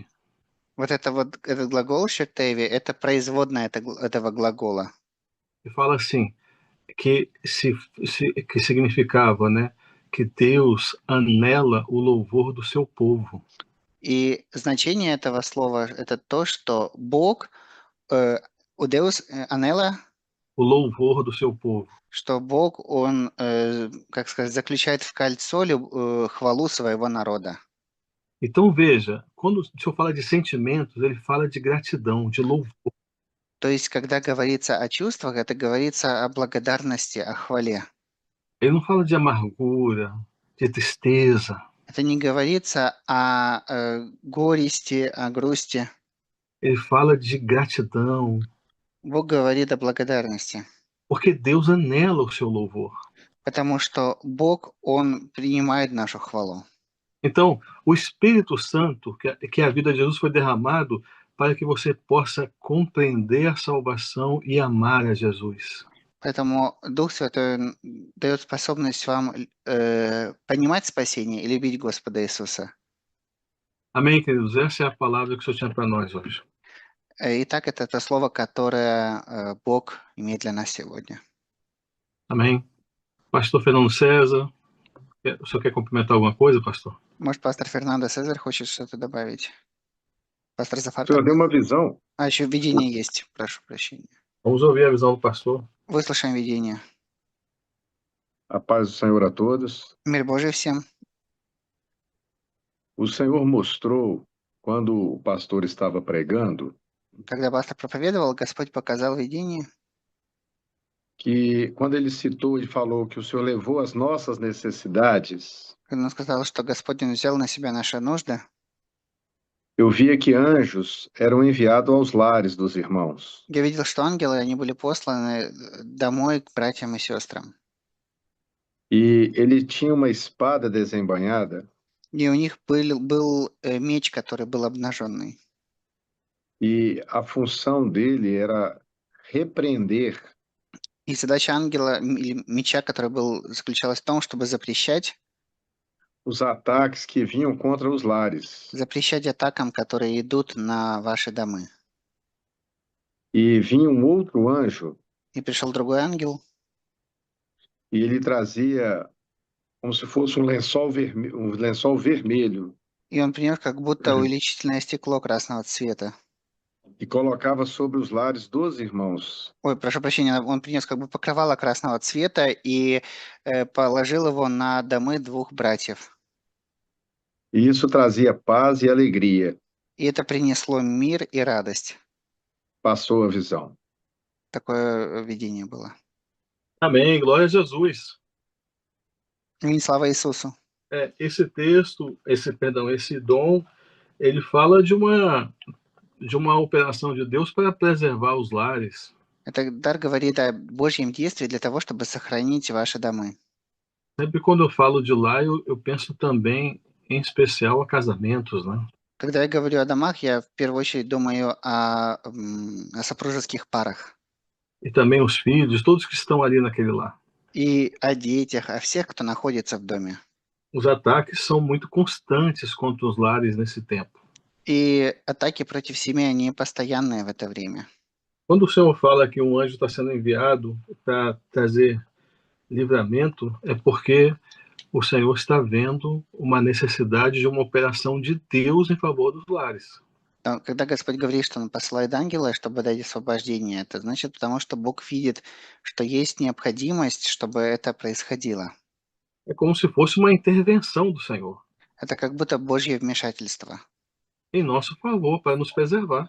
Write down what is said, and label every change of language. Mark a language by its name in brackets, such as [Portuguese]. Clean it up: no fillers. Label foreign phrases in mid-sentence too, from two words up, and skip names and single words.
[Russian] Вот этот глагол «шертеви» — это производная этого глагола. [Portuguese] E fala assim, que significava, né, que Deus anela o louvor do seu povo. [Russian] И значение этого слова — это то, что Бог, у [Portuguese] Deus anela, o louvor do seu povo. [Russian] Что Бог, Он, как сказать, заключает в кольцо хвалу своего народа. [Portuguese] Então veja, quando o Senhor fala de sentimentos, ele fala de gratidão, de louvor. [Russian] То есть, когда говорится о чувствах, это говорится о благодарности, о хвале. [Portuguese] Ele não fala de amargura, de tristeza. [Russian] Это не говорится о горести, о грусти. [Portuguese] Ele fala de gratidão. [Russian] Бог говорит о благодарности. [Portuguese] Porque Deus anela o seu louvor. [Russian] Потому что Бог, Он принимает нашу хвалу. [Portuguese] Então, o Espírito Santo, que a vida de Jesus foi derramado para que você possa compreender a salvação e amar a Jesus. [Russian] Поэтому Дух Святой дает способность вам понимать спасение и любить Господа Иисуса. [Portuguese] Amém, queridos? Essa é a palavra que o Senhor tinha para nós hoje. [Russian] Итак, это то слово, которое Бог имеет для нас сегодня. [Portuguese] Amém. Pastor Fernando César, o senhor quer complementar alguma coisa, pastor? [Russian] Может, пастор Фернандо Цезарь хочет что-то добавить? Пастор Зафар? [Portuguese] O senhor deu uma visão. [Russian] еще видение есть, прошу прощения. [Portuguese] Vamos ouvir a visão do pastor. [Russian] Выслушаем видение. [Portuguese] A paz do Senhor a todos. [Russian] Мир Божий всем. [Portuguese] O Senhor mostrou, quando o pastor estava pregando, [Russian] Когда пастор проповедовал, Господь показал видение, [Portuguese] que quando ele citou e falou que o Senhor levou as nossas necessidades, [Russian] когда он сказал, что Господь Он взял на себя наши нужды, [Portuguese] eu via que anjos eram enviados aos lares dos irmãos. [Russian] я видел, что ангелы, они были посланы домой к братьям и сестрам. [Portuguese] E ele tinha uma espada desembainhada. [Russian] И у них был меч, который был обнаженный. [Portuguese] E a função dele era repreender [Russian] И задача ангела или меча, который заключалась в том, чтобы запрещать [Portuguese] os ataques que vinham contra os lares. [Russian] атакам, которые идут на ваши домы. [Portuguese] E vinha um outro anjo, [Russian] И пришел другой ангел, [Portuguese] e ele trazia como se fosse um lençol vermelho, [Russian] и он принес как будто увеличительное стекло красного цвета. [Portuguese] e colocava sobre os lares dos irmãos. [Russian] Ой, прошу прощения, он принес как бы покрывало красного цвета и положил его на домы двух братьев. [Portuguese] E isso trazia paz e alegria. [Russian] И это принесло мир и радость. [Portuguese] Passou a visão. [Russian] Такое видение было. [Portuguese] Amém, glória a Jesus. [Russian] Аминь, слава Иисусу. [Portuguese] Esse texto, esse dom, ele fala de uma operação de Deus para preservar os lares. [Russian] Этот дар говорит о Божьем действии для того, чтобы сохранить ваши домы. [Portuguese] Sempre quando eu falo de lar, eu penso também, em especial, a casamentos, né? [Russian] Когда я говорю о домах, я в первую очередь думаю о супружеских парах. [Portuguese] E também os filhos, todos que estão ali naquele lar. [Russian] И о детях, о всех, кто находится в доме. [Portuguese] Os ataques são muito constantes contra os lares nesse tempo. [Russian] И атаки против семьи, они постоянные в это время. [Portuguese] Quando o Senhor fala que um anjo está sendo enviado para trazer livramento, é porque o Senhor está vendo uma necessidade de uma operação de Deus em favor dos lares. [Russian] Когда Господь говорит, что Он посылает ангела, чтобы дать освобождение, это значит, потому что Бог видит, что есть необходимость, чтобы это происходило. [Portuguese] É como se fosse uma intervenção do Senhor [Russian] Это как будто Божье вмешательство. [Portuguese] em nosso favor, para nos preservar.